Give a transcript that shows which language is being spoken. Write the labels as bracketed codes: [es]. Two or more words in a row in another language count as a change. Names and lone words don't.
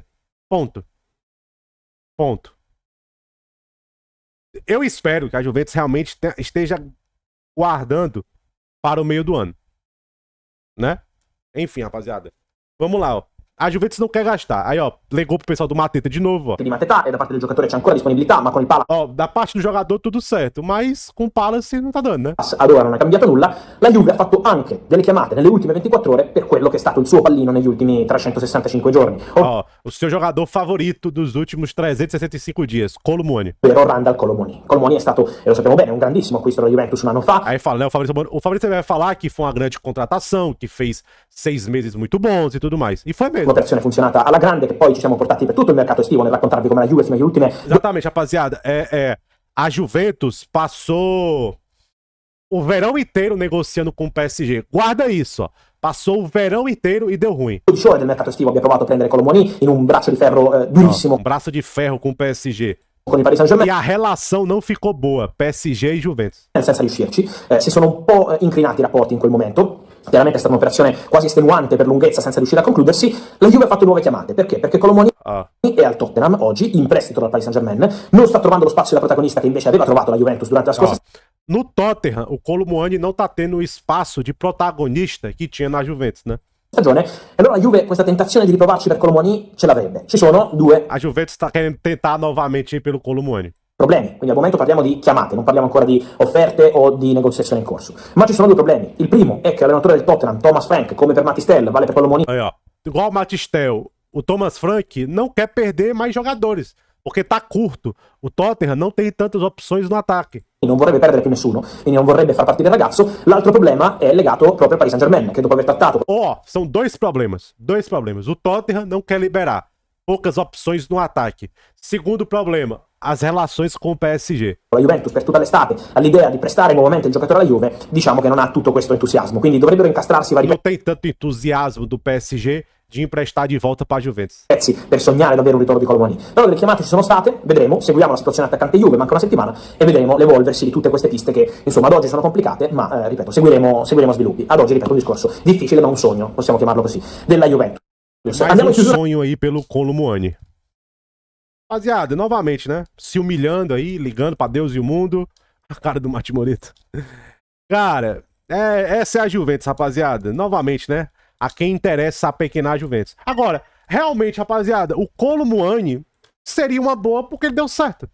[pt] Ponto. Ponto. Eu espero que a Juventus realmente esteja guardando para o meio do ano. Né? Enfim, rapaziada. Vamos lá, ó. A Juventus não quer gastar. Aí, ó, legou pro pessoal do Mateta de novo, ó. [it] Di Mateta e da parte del giocatore c'è ancora disponibilità, ma con il Palace [pt] Ó, da parte do jogador tudo certo, mas com o Palace não tá dando, né? [it] ad ora non è cambiato nulla. La Juve ha fatto anche delle chiamate nelle ultime 24 ore per quello che è stato il suo pallino negli ultimi 365 giorni. [pt] Ó, o seu jogador favorito dos últimos 365 dias, Kolo Muani. [it] Ovvero Randal Kolo Muani. Kolo Muani è stato, e lo sappiamo bene, un grandissimo acquisto della Juventus un anno fa. [pt] Aí fala, né, o Fabrício vai falar que foi uma grande contratação, que fez 6 meses muito bons e tudo mais. E foi mesmo. [it] Un'operazione funzionata alla grande che poi ci siamo portati per tutto il mercato estivo nel raccontarvi come la Juve fino alle ultime. [pt] Exatamente, rapaziada. A Juventus passou o verão inteiro negociando com o PSG. Guarda isso, ó. Passou o verão inteiro e deu ruim. [it] 12 ore del mercato estivo abbia provato a prendere Kolo Muani in un braccio di ferro durissimo. [pt] Um braço de ferro com o PSG. [it] Con il Paris Saint-Germain, [pt] E a relação não ficou boa, PSG e Juventus. [it] senza riuscirci. Si sono un po' incrinati i rapporti in quel momento. Chiaramente è stata un'operazione quasi estenuante per lunghezza senza riuscire a concludersi. La Juve ha fatto nuove chiamate. Perché? Perché Kolo Muani è al Tottenham oggi, in prestito dal Paris Saint-Germain. Non sta trovando lo spazio da protagonista che invece aveva trovato la Juventus durante la scorsa [pt] No Tottenham, o Kolo Muani não tá tendo o espaço de protagonista que tinha na Juventus, né? [it] stagione. E allora la Juve questa tentazione di riprovarci per Kolo Muani ce l'avrebbe. Ci sono due [pt] A Juventus tá querendo tentar novamente ir pelo Kolo Muani. [it] problemi, quindi al momento parliamo di chiamate, non parliamo ancora di offerte o di negoziazioni in corso. Ma ci sono due problemi. Il primo è che l'allenatore del Tottenham, Thomas Frank, come per Matistel, vale per Kolo Muani, [pt] Aí, ó. Igual o Matistel, o Thomas Frank não quer perder mais jogadores, porque tá curto. O Tottenham não tem tantas opções no ataque. [it] non vorrebbe perdere più nessuno, quindi non vorrebbe far partire il ragazzo. L'altro problema è legato proprio al Paris Saint-Germain, che dopo aver trattato [pt] Ó, são dois problemas. Dois problemas. O Tottenham não quer liberar poucas opções no ataque. Segundo problema, as relações com o PSG. [it] la Juventus per tutta l'estate all'idea di prestare nuovamente il giocatore alla Juve, diciamo che non ha tutto questo entusiasmo, quindi dovrebbero incastrarsi vari [pt] Não tem tanto entusiasmo do PSG de emprestar de volta para a Juventus. [it] pezzi per sognare davvero un ritorno di Kolo Muani. Però delle chiamate ci sono state, vedremo, seguiamo la situazione attaccante Juve, manca una settimana e vedremo l'evolversi di tutte queste piste che insomma ad oggi sono complicate, ma ripeto, seguiremo sviluppi. Ad oggi, ripeto, un discorso difficile ma un sogno, possiamo chiamarlo così, della Juventus. Andiamo in chiusura. [pt] Sonho aí pelo Kolo Muani. Rapaziada, novamente, né? Se humilhando aí, ligando pra Deus e o mundo. A cara do Mati Moreto. Cara, essa é a Juventus, rapaziada. Novamente, né? A quem interessa apequenar a Juventus. Agora, realmente, rapaziada, o Kolo Muani seria uma boa porque ele deu certo.